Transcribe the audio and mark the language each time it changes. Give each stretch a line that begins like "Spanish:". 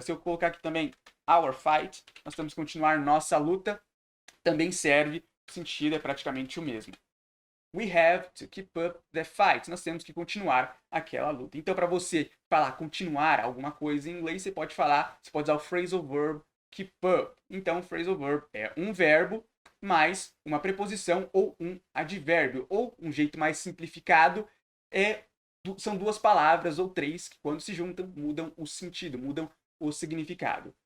Portuguese: Se eu colocar aqui também
English: our fight,
Portuguese: nós temos que continuar nossa luta, também serve, o sentido é praticamente o mesmo.
English: We have to keep up the fight.
Portuguese: Nós temos que continuar aquela luta. Então, para você falar continuar alguma coisa em inglês, você pode usar o phrasal verb
English: keep up.
Portuguese: Então, o phrasal verb é um verbo mais uma preposição ou um advérbio. Ou, um jeito mais simplificado, são duas palavras ou três que, quando se juntam, mudam o sentido, mudam o significado.